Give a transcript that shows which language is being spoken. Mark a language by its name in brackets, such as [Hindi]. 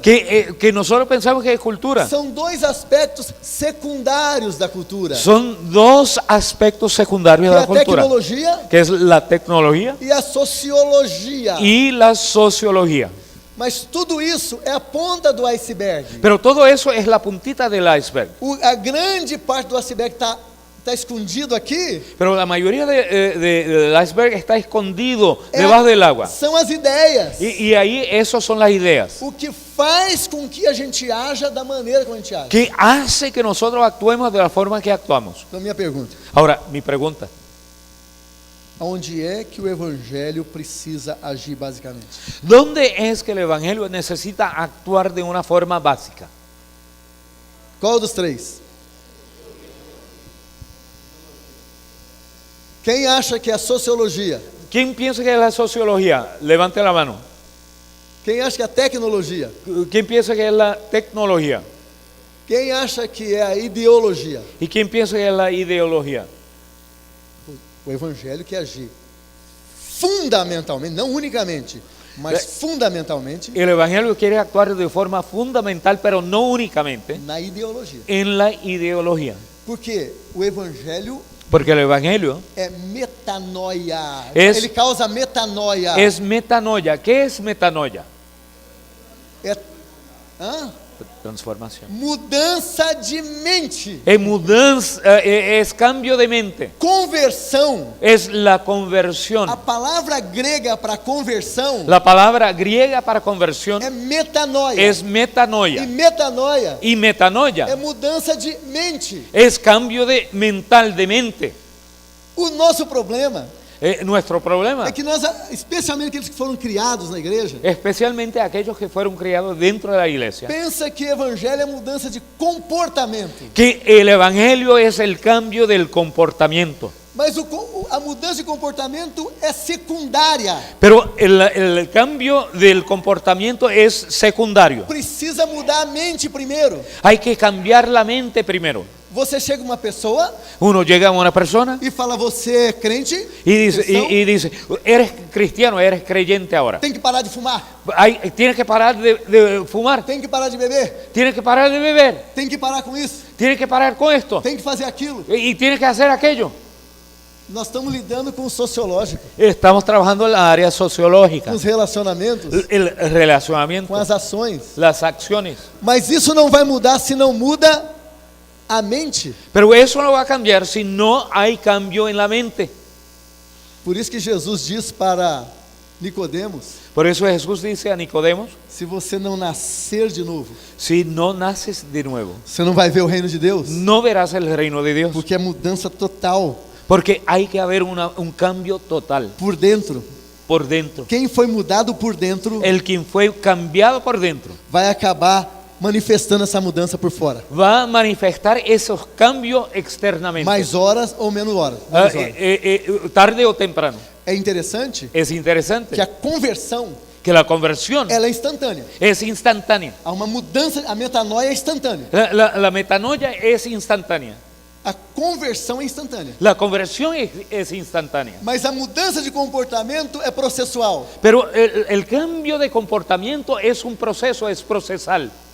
[Spanish] que nosotros pensamos que es cultura, [Portuguese] são 2 aspectos secundários da cultura. [Spanish] son 2 aspectos secundarios Que cultura, [Portuguese] tecnologia [Spanish] que es la tecnología [Portuguese] e a sociologia. [Spanish] y la sociología. [Portuguese] Mas tudo isso é a ponta do iceberg. [Spanish] Pero todo eso es la puntita del iceberg. [Portuguese] A grande parte do iceberg está escondido aqui. [Spanish] Pero la mayoría del iceberg está escondido debajo del agua. [Portuguese] São as ideias. [Spanish] Y ahí esos son las ideas. [Portuguese] O que faz com que a gente haja da maneira como a gente age. [Spanish] Que hace que nosotros actuemos de la forma que actuamos. [Portuguese] Então, minha pergunta: [Spanish] Ahora, mi pregunta, [Portuguese] onde é que o evangelho precisa agir basicamente? [Spanish] ¿dónde es que el evangelio necesita actuar de una forma básica? [Portuguese] Qual dos 3? Quem acha que é a sociologia? [Spanish] ¿Quién piensa que es la sociología? Levante la mano. [Portuguese] Quem acha que é a tecnologia? [Spanish] ¿Quién piensa que es la tecnología? [Portuguese] Quem acha que é a ideologia? [Spanish] ¿Y quién piensa que es la ideología? [Portuguese] O evangelho quer agir fundamentalmente, não unicamente, mas fundamentalmente [Spanish] El evangelio quiere actuar de forma fundamental, pero no únicamente [Portuguese] na ideologia. [Spanish] en la ideología. [Portuguese] Porque o evangelho [Spanish] Porque el evangelio [Portuguese] é metanoia. [Spanish] Es- [Portuguese] Ele causa metanoia. [Spanish] es metanoia. ¿Qué es metanoia? [Portuguese] É hã? [Spanish] Transformación. [Portuguese] Mudança de mente. [Spanish] Es mudanza, es cambio de mente. [Portuguese] Conversão. [Spanish] Es la conversión. [Portuguese] A palavra grega para conversão [Spanish] La palabra griega para conversión [Portuguese] é metanoia. [Spanish] es [Portuguese] E metanoia. [Spanish] metanoia Y metanoia [Portuguese] é mudança de mente. [Spanish] es cambio de mental, de mente. [Portuguese] O nosso problema [Spanish] Nuestro problema, [Portuguese] é que nós, especialmente aqueles que foram criados na igreja, [Spanish] especialmente aquellos que fueron criados dentro de la iglesia, [Portuguese] pensa que evangelho é mudança de comportamento. [Spanish] que el evangelio es el cambio del comportamiento. [Portuguese] Mas a mudança de comportamento é secundária. [Spanish] Pero el cambio del comportamiento es secundario. [Portuguese] Precisa mudar a mente primeiro. [Spanish] Hay que cambiar la mente primero. [Portuguese] Você chega uma pessoa [Spanish] Uno llega a una persona [Portuguese] e fala: você é crente? [Spanish] y dice, [Portuguese] Cristão? [Spanish] y dice, eres cristiano, eres creyente ahora. [Portuguese] Tem que parar de fumar. [Spanish] Tienes que parar de fumar, [Portuguese] Tem que parar de beber. [Spanish] tienes que parar de beber, [Portuguese] Tem que parar com isso. [Spanish] tienes que parar con esto [Portuguese] Tem que fazer aquilo. [Spanish] y tienes que hacer aquello. [Portuguese] Nós estamos lidando com o sociológico, [Spanish] Estamos trabajando en la área sociológica, [Portuguese] com os relacionamentos, [Spanish] el relacionamiento, [Portuguese] com as ações. [Spanish] las acciones. [Portuguese] Mas isso não vai mudar se não muda a mente. [Spanish] Pero eso no va a cambiar si no hay cambio en la mente. [Portuguese] Por isso que Jesus diz para Nicodemos: [Spanish] Por eso Jesús dice a Nicodemos, [Portuguese] se você não nascer de novo, [Spanish] si no naces de nuevo, [Portuguese] você não vai ver o reino de Deus, [Spanish] no verás el reino de Dios. [Portuguese] porque é mudança total [Spanish] Porque hay que haber un cambio total [Portuguese] por dentro. [Spanish] por dentro. [Portuguese] Quem foi mudado por dentro [Spanish] El quien fue cambiado por dentro [Portuguese] vai acabar manifestando essa mudança por fora. [Spanish] va a manifestar esos cambios externamente. [Portuguese] Mais horas ou menos horas. Ah, Menos horas. [Spanish] tarde o temprano. [Portuguese] É interessante [Spanish] Es interesante [Portuguese] que a conversão [Spanish] que la conversión [Portuguese] ela é instantânea. [Spanish] es instantánea. [Portuguese] Há uma mudança, a metanoia é instantânea. [Spanish] La metanoia es instantánea. [Portuguese] A conversão é instantânea. [Spanish] La conversión es instantánea. [Portuguese] Mas a mudança de comportamento é processual. [Spanish] Pero el cambio de comportamiento es un proceso, es procesal.